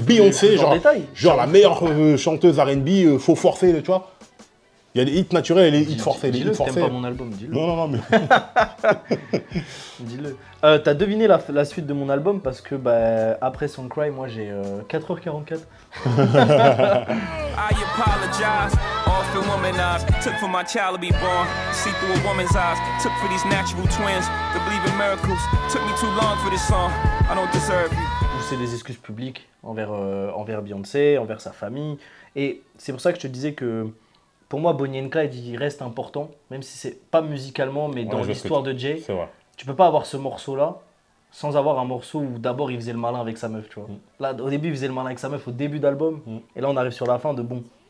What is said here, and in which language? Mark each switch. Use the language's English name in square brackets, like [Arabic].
[French] Beyoncé, genre la meilleure chanteuse R&B, faut forcer, tu vois. Il y a des hits naturels et les hits forcés. Dis-le que t'aimes pas mon album, dis-le. Non, mais... Dis-le. T'as deviné la suite de mon album parce que après Songcry, moi j'ai 4h44. [English] I apologize, often womanized. Took for my child to be born, see through a woman's eyes. Took for these natural twins to believe in miracles. Took me too long for this song, I don't deserve you. [French] C'est des excuses publiques envers Beyoncé, envers sa famille. Et c'est pour ça que je te disais que pour moi, Bonnie and Clyde, il reste important, même si c'est pas musicalement, mais dans l'histoire de Jay. C'est vrai. Tu peux pas avoir ce morceau-là sans avoir un morceau où d'abord il faisait le malin avec sa meuf, tu vois. Là, au début, il faisait le malin avec sa meuf au début d'album, et là, on arrive sur la fin de bon.